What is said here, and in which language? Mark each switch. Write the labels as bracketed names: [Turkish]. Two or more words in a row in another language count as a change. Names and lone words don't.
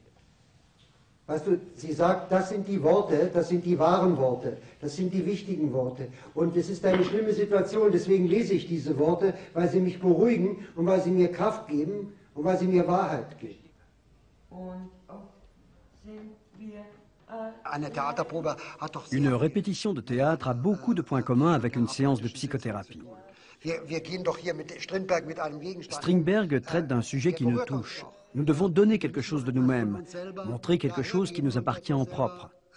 [German] Weißt du, sie sagt, das sind die Worte, das sind die wahren Worte, das sind die wichtigen Worte. Und es ist eine schlimme Situation, deswegen lese ich diese Worte, weil sie mich beruhigen und weil sie mir Kraft geben und weil sie mir Wahrheit geben. Und auch sind wir [French] Une répétition de théâtre a beaucoup de points communs avec une séance de psychothérapie. Strindberg traite d'un sujet qui nous touche. Nous devons donner quelque chose de nous-mêmes, montrer quelque chose qui nous appartient en propre.